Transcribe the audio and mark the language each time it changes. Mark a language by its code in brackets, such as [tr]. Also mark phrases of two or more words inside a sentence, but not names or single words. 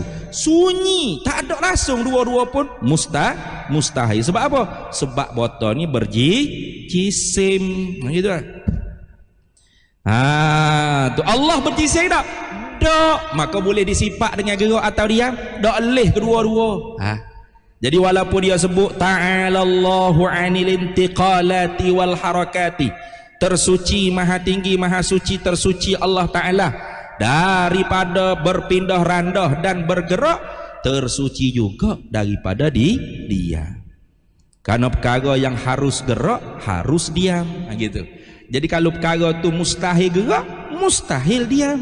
[ms] Sunyi tak ada langsung dua-dua pun mustahil. Sebab apa? Sebab botol ni berjisim. Gitu kan? Tu Allah berjisim tak? Tak. Maka boleh disifat dengan gerak atau diam? Tak boleh kedua-dua. Jadi walaupun dia sebut [ar] تعالى الله عن الانتقالات والحركات, [ms] tersuci, maha tinggi, maha suci, tersuci Allah Ta'ala daripada berpindah randah dan bergerak, tersuci juga daripada diam. Karena perkara yang harus gerak harus diam, gitu. Jadi kalau perkara tu mustahil gerak, mustahil diam.